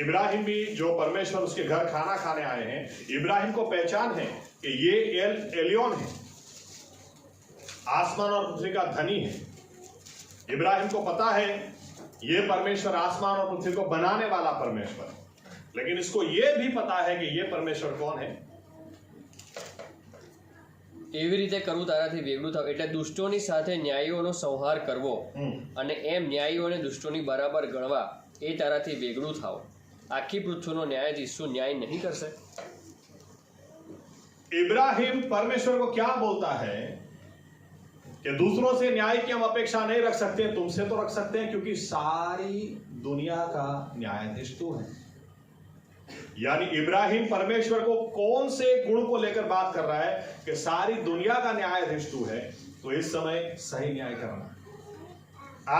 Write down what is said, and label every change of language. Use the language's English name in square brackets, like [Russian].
[Hindi] इब्राहिम भी जो परमेश्वर उसके घर खाना खाने आए हैं, इब्राहिम को पहचान है कि ये एलियोन है, आसमान और पृथ्वी का धनी है। इब्राहिम को पता है ये परमेश्वर आसमान और पृथ्वी को बनाने वाला परमेश्वर है, लेकिन इसको ये भी पता है कि ये परमेश्वर कौन है। [Gujarati] એવી રીતે કરવું તારાથી વેગળું થાવ, એટલે દુષ્ટોની સાથે ન્યાયીઓનો સંહાર કરવો અને એમ ન્યાયીઓને દુષ્ટોની બરાબર ગણવા, એ તારાથી વેગળું થાવ. આખી પૃથ્વીનો ન્યાયાધીશ શું ન્યાય નહીં કરશે? [Hindi] इब्राहिम परमेश्वर को क्या बोलता है कि दूसरों से न्याय की हम अपेक्षा नहीं रख सकते, तुमसे तो रख सकते हैं क्योंकि सारी दुनिया का न्यायाधीश तू है। यानी इब्राहिम परमेश्वर को कौन से गुण को लेकर बात कर रहा है कि सारी दुनिया का न्यायाधीश तू है, तो इस समय सही न्याय करना।